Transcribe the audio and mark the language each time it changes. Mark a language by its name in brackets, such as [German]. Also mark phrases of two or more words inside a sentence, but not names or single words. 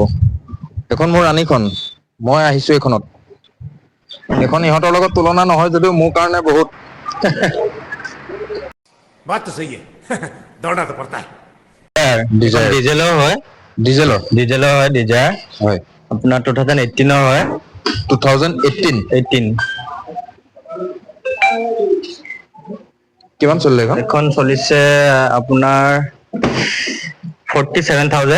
[Assamese] এখন মোৰ ৰাণীখন, মই আহিছো এইখনত। এইখন ইহঁতৰ লগত তুলনা নহয় যদিও মোৰ কাৰণে বহুত। [Hindi] बात तो सही है दौड़ना तो पड़ता है। [Assamese] ডিজেলৰ হয়। ডিজেলৰ ডিজায়াৰ হয়। আপোনাৰ 2018 হয়। 2018 কিমান চলিলে এইখন? এখন চলিছে আপোনাৰ 47,000